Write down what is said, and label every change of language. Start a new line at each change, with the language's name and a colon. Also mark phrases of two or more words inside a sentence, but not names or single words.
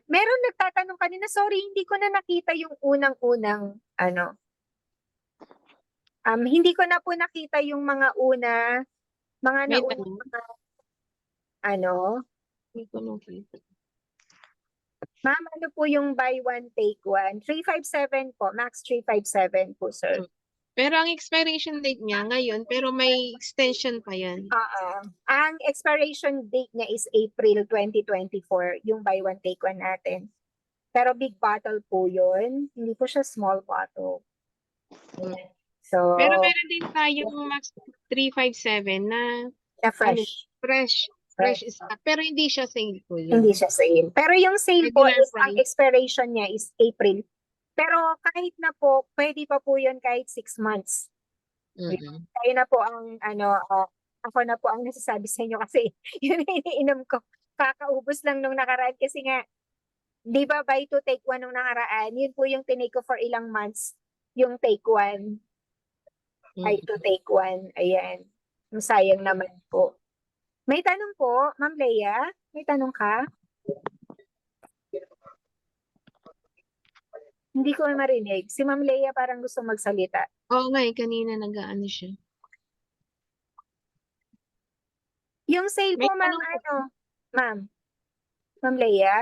Filipino: Meron nagtatanong kanina, sorry, hindi ko na nakita yung unang-unang hindi ko na po nakita yung mga May naunang Hindi ko nakita. Ma'am, ano po yung
English: buy one take one?
Filipino: 357 po, max 357 po, sir. Pero ang
English: expiration date
Filipino: niya ngayon, pero may extension pa yan. Ang
English: expiration date
Filipino: niya is April 2024, yung
English: buy one take one
Filipino: natin. Pero
English: big bottle
Filipino: po yun. Hindi po siya
English: small bottle.
Filipino: So, pero meron din tayong max 357 na fresh.
English: Fresh stock.
Filipino: Pero hindi siya sale po yun. Hindi siya sale. Pero yung sale po Regular is, ang expiration niya is April. Pero kahit na po, pwede pa po yun kahit 6 months. Kaya na po ang, ako na po ang nasasabi sa inyo kasi yun yung iniinom ko. Kakaubos lang nung nakaraan kasi nga, di ba
English: buy to take one
Filipino: nung nakaraan, yun po yung tinake ko for ilang months, yung
English: take one. Buy to take one.
Filipino: Ayan. Sayang naman po. May tanong po, Ma'am Leia? May tanong ka? Hindi ko marinig. Si Ma'am Leia parang gusto magsalita. Oo nga, kanina nag-aano siya. Yung sale po, ma'am, Ma'am Leia?